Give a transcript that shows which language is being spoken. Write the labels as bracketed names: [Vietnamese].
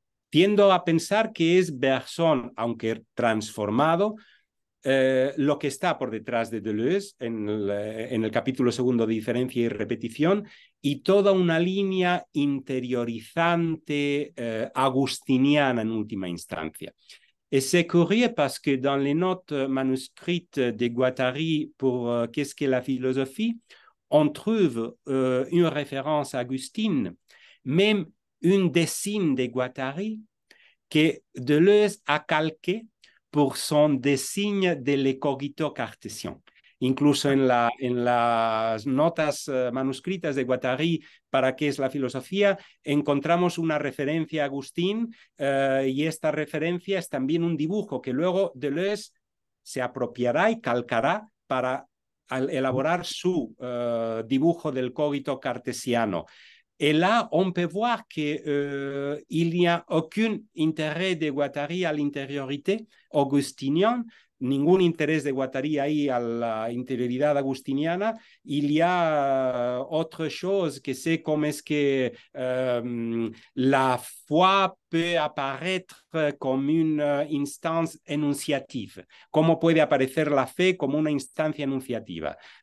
[Spanish] Tiendo a pensar que es Bergson, aunque transformado, lo que está por detrás de Deleuze en el capítulo segundo de diferencia y repetición y toda una línea interiorizante agustiniana en última instancia. [French] Et c'est curieux parce que dans les notes manuscrites de Guattari pour Qu'est-ce que la philosophie, on trouve une référence à Agustine, même une dessin de Guattari que Deleuze a calqué por son [Spanish] diseño del [French] cogito cartesien. [Spanish] Incluso en las notas manuscritas de Guattari para qué es la filosofía, encontramos una referencia a Agustín y esta referencia es también un dibujo que luego Deleuze se apropiará y calcará para elaborar su dibujo del cogito cartesiano. [French] Et là, on peut voir qu'il n'y a aucun intérêt de Guattari à l'intériorité augustinienne, [Spanish] ningún interés de Guattari ahí a la interioridad agustiniana. [French] Il y a autre chose que c'est comment est-ce que la foi peut apparaître comme une instance énonciative. [Spanish] ¿Cómo puede aparecer la fe como una instancia enunciativa?